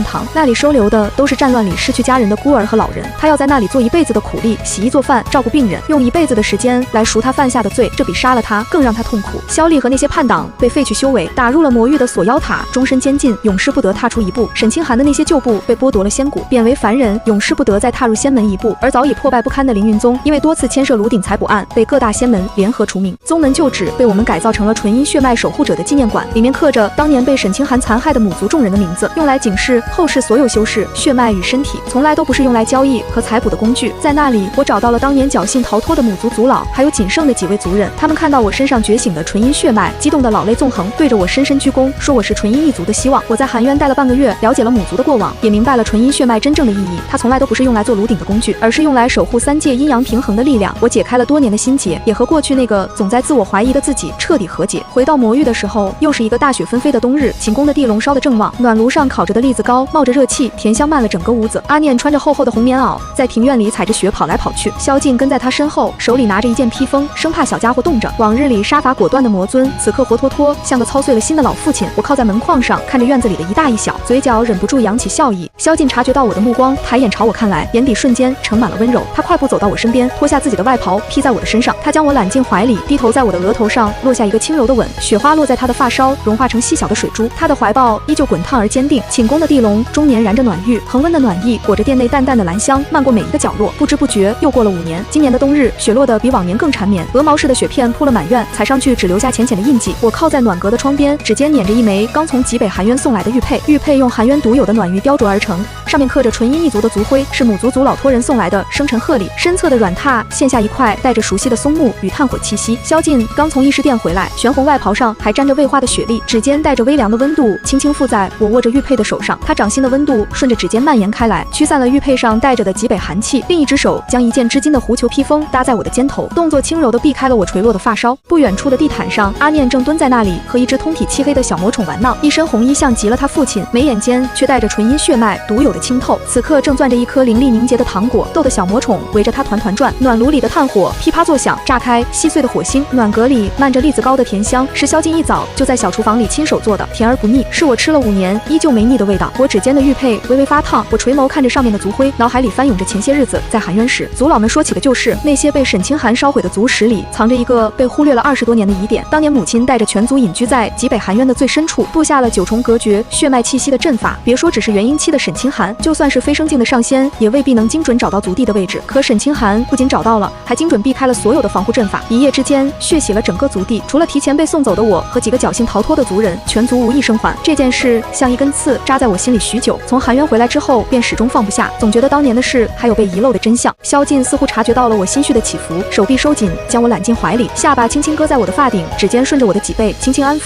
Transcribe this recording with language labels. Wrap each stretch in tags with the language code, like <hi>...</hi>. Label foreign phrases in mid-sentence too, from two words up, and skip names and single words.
<zh>那裡收留的都是戰亂裡失去家人的孤兒和老人。他要在那裡做一輩子的苦力，洗衣做飯，照顧病人，用一輩子的時間來贖他犯下的罪，這比殺了他更讓他痛苦。蕭麗和那些叛黨被廢去修為，打入了魔域的鎖妖塔，終身監禁，永世不得踏出一步。沈清寒的那些舊部被剝奪了仙骨，貶為凡人，永世不得再踏入仙門一步。而早已破敗不堪的凌雲宗，因為多次牽涉蘆鼎採捕案，被各大仙門聯合除名。宗門舊址被我們改造成了純陰血脈守護者的紀念館，裡面刻着當年被沈清寒殘害的母族眾人的名字，用來警示後世所有修士，血脈與身體從來都不是用來交易和採捕的工具。在那裡，我找到了當年僥倖逃脫的母族族老，還有仅剩的幾位族人。他們看到我身上覺醒的純陰血脈，激動的老淚縱橫，對着我深深鞠躬，說我是純陰一族的希望。我在寒淵待了半個月，了解了母族的過往，也明白了纯陰血脈真正的意義。它從來都不是用來做炉鼎的工具，而是用来守護三界陰陽平衡的力量。我解開了多年的心結，也和過去那個總在自我懷疑的自己徹底和解。回到魔域的時候，又是一個大雪纷飛的冬日，寝宮的地龍燒得正旺，暖爐上烤着的栗子糕冒着熱氣，甜香漫了整個屋子。阿念穿着厚厚的紅棉袄，在庭院裡踩着雪跑來跑去，萧敬跟在他身後，手裡拿着一件披風，生怕小家伙凍着。往日裡殺伐果斷的魔尊，此刻活脫脫像個操碎了心的老父親。我靠在門框上，看着院子裡的一大一小，嘴角忍不住揚起笑意。萧敬察覺到我的目光，抬眼朝我看來，眼底瞬間盛滿了溫柔。他快步走到我身邊，脫下自己的外袍披在我的身上，他将我攬進懷裡，低頭在我的額頭上落下一個輕柔的吻，雪花落在他的髮梢，融化成細小的水珠。他的懷抱依舊滾燙而堅定。寢宮的地龍終年燃着暖玉，恆溫的暖意裹着店內淡淡的蘭香，漫過每一個角落。不知不覺又過了5年。今年的冬日，雪落得比往年更纏綿，鵝毛似的雪片鋪了滿院，踩上去只留下淺淺的印記。我靠在暖閣的窗邊，指尖捻着一枚剛從极北寒淵送來的玉佩，玉佩用寒淵獨有的暖玉雕琢而成，上面刻着纯阴一族的族徽，是母族族老托人送來的生辰贺礼。身側的軟榻陷下一塊帶着熟悉的松木與炭火氣息。蕭敬剛從議事殿回來，玄紅外袍上還沾着未化的雪粒，指尖帶着微涼的溫度，輕輕附在我握着玉佩的手上。他掌心的溫度順着指尖蔓延開來，驅散了玉佩上帶着的極北寒氣。另一只手將一件織金的狐裘披風搭在我的肩頭，動作輕柔地避開了我垂落的髮梢。不遠處的地毯上，阿念正蹲在那裡和一只通體漆黑的小魔蟲玩鬧，一身紅衣像極了他父親，眉眼間卻帶着純陰血脈獨有的清透。此刻正攥着一顆凌厲凝結的糖果，逗得小魔蟲圍着他團團轉。暖爐裡的炭火噼啪作響，炸開細碎的火星。暖閣裡漫着栗子糕的甜香，是蕭敬一早就在小廚房裡親手做的，甜而不膩，是我吃了5年依舊沒膩的味道。我指尖的玉佩微微發燙，我垂眸看着上面的族徽，腦海裡翻湧着前些日子在寒淵時族老們說起的舊事。那些被沈清寒燒毀的族史裡，藏着一個被忽略了20多年的疑點。當年母親帶着全族隱居在極北寒淵的最深處，布下了9重隔絕血脈氣息的陣法。別說只是元嬰期的沈清寒，就算是非生境的上仙，也未必能精準找到族地的位置。可沈清寒不僅找到了，還精準避開了所有的防護陣法，一夜之間血洗了整個族地。除了提前被送走的我和幾個僥倖逃脫的族人，全族無一生還。這件事像一根刺扎在我心裡許久，從寒淵回來之後便始終放不下，總覺得當年的事還有被遺漏的真相。蕭敬似乎察覺到了我心緒的起伏，手臂收緊，將我攬進懷裡，下巴輕輕擱在我的髮頂，指尖順着我的脊背輕輕安撫。</zh>